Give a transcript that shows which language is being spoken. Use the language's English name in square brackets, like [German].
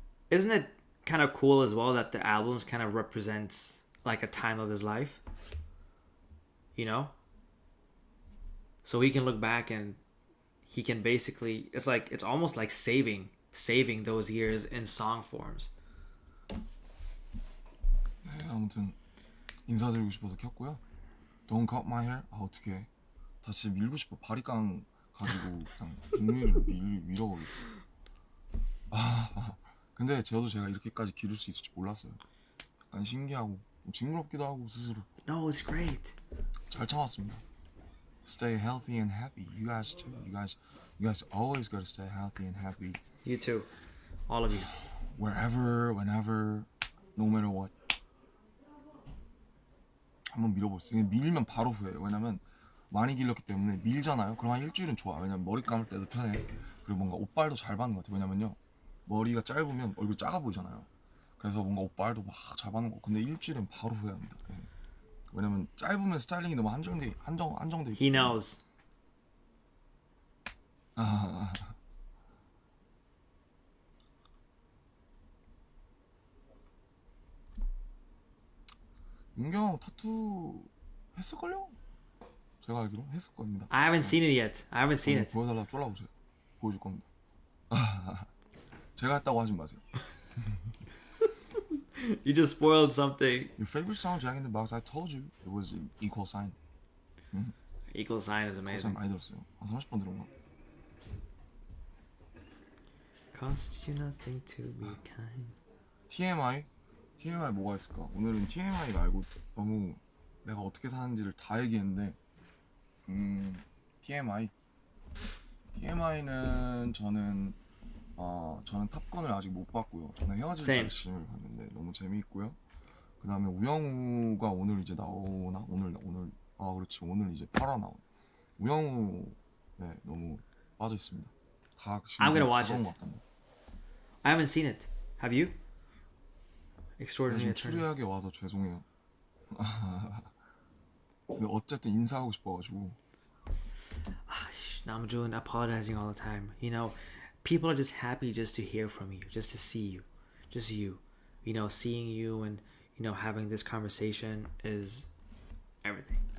[English] Isn't it kind of cool as well that the albums kind of represents like a time of his life? You know? So he can look back and he can basically, it's almost like saving those years in song forms. [Korean] 네, 아무튼 인사드리고 싶어서 켰고요. [English] Don't cut my hair. [Korean] 어떻게 다시 밀고 싶어. 바리깡 가지고 그냥 빅미를 밀어버리고. 근데 제가 이렇게까지 기를 수 있을지 몰랐어요. 약간 신기하고 징그럽기도 하고 스스로. [English] No, it's great. [Korean] 잘 참았습니다. [English] Stay healthy and happy. You guys too. You guys always gotta stay healthy and happy. You too. All of you. Wherever, whenever, no matter what. [Korean] 한번 밀어보세요. 밀면 바로 후회해요. 왜냐면 많이 길렀기 때문에 밀잖아요. 그럼 한 일주일은 좋아. 왜냐면 머리 감을 때도 편해. 그리고 뭔가 옷발도 잘 받는 것 같아요. 왜냐면요 머리가 짧으면 얼굴 작아 보이잖아요. 그래서 뭔가 옷발도 막 잘 받는 거. 근데 일주일은 바로 후회합니다. 네. 왜냐면 짧으면 스타일링이 너무 한정돼 있기 [English] He knows. [Korean] 윤경 타투 했을걸요? 제가 알기로 했을 겁니다. [English] I haven't seen it yet. I haven't seen it. [Korean] 보여달라고 쫄라보세요. 보여줄 겁니다. 제가 했다고 하지 마세요. [English] You just spoiled something. Your favorite song, Jack in the Box, I told you it was Equal Sign. Equal Sign is amazing. [Korean] 많이 들었어요. 한 30번 들은 것 같아요. [English] Cost you nothing to be kind. [Korean] TMI 뭐가 있을까? 오늘은 TMI 말고 너무 내가 어떻게 사는지를 다 얘기했는데 TMI는 저는 탑건을 아직 못 봤고요. 저는 헤어질 결심을 봤는데 너무 재미있고요. 그 다음에 우영우가 오늘 이제 나오나? 오늘 그렇지 오늘 이제 8화 나오네. 우영우 너무 빠져있습니다. 다 [English] I'm gonna watch it. I haven't seen it. Have you? Extraordinary Attorney. [Korean] 추리하게 와서 죄송해요. 근데 어쨌든 인사하고 싶어가지고. [English] Namjoon apologizing all the time. You know, people are just happy just to hear from you, just to see you, just you. You know, seeing you and having this conversation is everything.